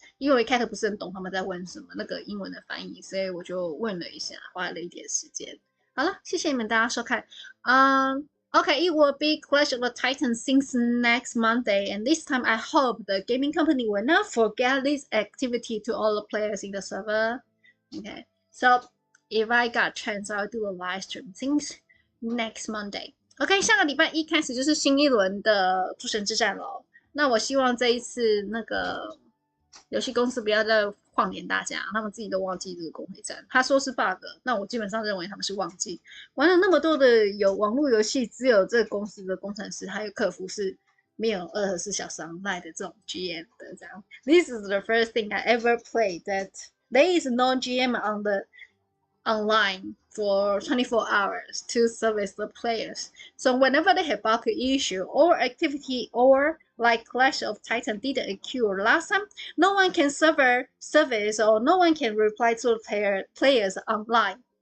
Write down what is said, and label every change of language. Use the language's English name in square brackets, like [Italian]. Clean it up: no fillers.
[Chinese] 因为我一开始不是很懂他们在问什么那个英文的翻译，所以我就问了一下，花了一点时间。好了，谢谢你们大家收看， [English] Okay, it will be Clash of the Titans since next Monday, and this time I hope the gaming company will not forget this activity to all the players in the server. Okay, so if I got a chance, I'll do a live stream since next Monday. [Chinese] OK， 下个礼拜1开始就是新一轮的诸神之战了。那我希望这一次那个游戏公司不要再晃点大家，他们自己都忘记这个公会战。他说是 bug， 那我基本上认为他们是忘记。玩了那么多的网络游戏，只有这个公司的工程师还有客服是没有24小时 online 的这种 GM 的这样。 [English] This is the first thing I ever played that there is no GM on the online for 24 hours to service the players. So whenever they have bug issue or activity or like Clash of Titan didn't occur last time, no one can service or no one can reply to the players online.